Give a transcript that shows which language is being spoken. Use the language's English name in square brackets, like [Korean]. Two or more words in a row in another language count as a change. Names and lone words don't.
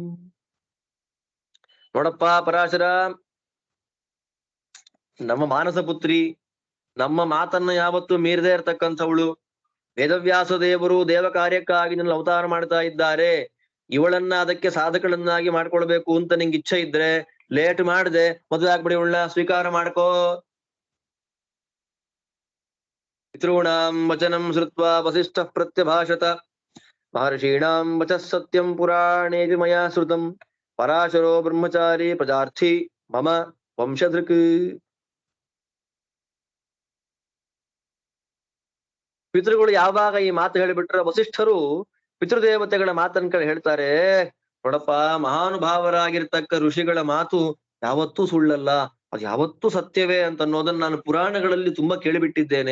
[Kannada] ನೋಡಪ್ಪ ಪರಾಶರ, ನಮ್ಮ ಮಾನಸ ಪುತ್ರಿ, ನಮ್ಮ ಮಾತನ್ನ ಯಾವತ್ತೂ ಮೀರದೇ ಇರತಕ್ಕಂಥವಳು, ವೇದವ್ಯಾಸ ದೇವರು ದೇವ ಕಾರ್ಯಕ್ಕಾಗಿ ನನ್ನ ಅವತಾರ ಮಾಡ್ತಾ ಇದ್ದಾರೆ, ಇವಳನ್ನ ಅದಕ್ಕೆ ಸಾಧಕಳನ್ನಾಗಿ ಮಾಡ್ಕೊಳ್ಬೇಕು ಅಂತ ನಿಂಗೆ ಇಚ್ಛೆ ಇದ್ರೆ ಲೇಟ್ ಮಾಡದೆ ಮದುವೆ ಆಗ್ಬಿಡಿ, ಇವಳನ್ನ ಸ್ವೀಕಾರ ಮಾಡ್ಕೋ. [Sanskrit] ಪಿತॄಣಾಂ ವಚನಂ ಶ್ರುತ್ವಾ ವಸಿಷ್ಠಃ ಪ್ರತ್ಯಭಾಷತ ಮಹರ್ಷೀಣಾಂ ವಚಃ ಸತ್ಯಂ ಪುರಾಣೇಪಿ ಮಯಾ ಶ್ರುತಂ ಪರಾಶರೋ ಬ್ರಹ್ಮಚಾರಿ ಪ್ರಜಾರ್ಥಿ ಮಮ ವಂಶದೃಕ್. [Kannada] ಪಿತೃಗಳು ಯಾವಾಗ ಈ ಮಾತು ಹೇಳಿಬಿಟ್ರೆ ವಸಿಷ್ಠರು ಪಿತೃದೇವತೆಗಳ ಮಾತನ್ನ ಹೇಳ್ತಾರೆ, ನೋಡಪ್ಪ, ಮಹಾನುಭಾವರಾಗಿರ್ತಕ್ಕ ಋಷಿಗಳ ಮಾತು ಯಾವತ್ತೂ ಸುಳ್ಳಲ್ಲ, ಅದು ಯಾವತ್ತೂ ಸತ್ಯವೇ ಅಂತ ಅನ್ನೋದನ್ನ ನಾನು ಪುರಾಣಗಳಲ್ಲಿ ತುಂಬಾ ಕೇಳಿಬಿಟ್ಟಿದ್ದೇನೆ.